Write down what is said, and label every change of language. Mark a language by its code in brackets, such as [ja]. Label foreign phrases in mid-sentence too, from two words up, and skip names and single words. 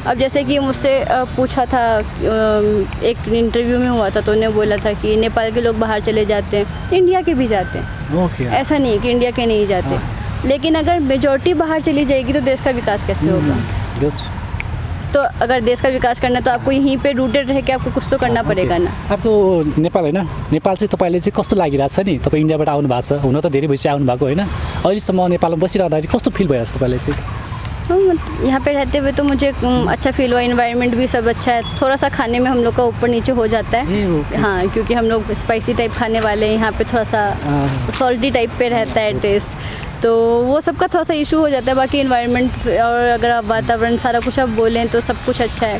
[hi] अब जैसे कि मुझसे पूछा था, एक इंटरव्यू में हुआ था, तो उन्हें बोला था कि नेपाल के लोग बाहर चले जाते हैं, इंडिया के भी जाते हैं, ऐसा नहीं है कि इंडिया के नहीं जाते। लेकिन अगर मेजॉरिटी बाहर चली जाएगी तो देश का विकास कैसे होगा? तो अगर देश का विकास करना है तो आपको यहीं पे रूटेड रह के आपको कुछ तो करना पड़ेगा ना। [ne] आपको नेपाल होइन, नेपाल चाहिँ तपाईँले चाहिँ कस्तो लागिरहेको छ नि? तपाईँ इन्डियाबाट आउनु भएको छ, हुन त धेरै भइसक्यो आउनु भएको होइन, अहिलेसम्म नेपालमा बसिरहँदाखेरि कस्तो फिल भइरहेको छ तपाईँलाई चाहिँ? [hi] यहाँ पे रहते हुए तो मुझे अच्छा फील हुआ, इन्वायरमेंट भी सब अच्छा है। थोड़ा सा खाने में हम लोग का ऊपर नीचे हो जाता है, हाँ, क्योंकि हम लोग [en] spicy type [hi] खाने वाले हैं, यहाँ पे थोड़ा सा [en] salty type [hi] पे रहता है टेस्ट, तो वो सबका थोड़ा सा इशू हो जाता है। बाकी इन्वायरमेंट और अगर आप वातावरण सारा कुछ आप बोलें तो सब कुछ अच्छा है।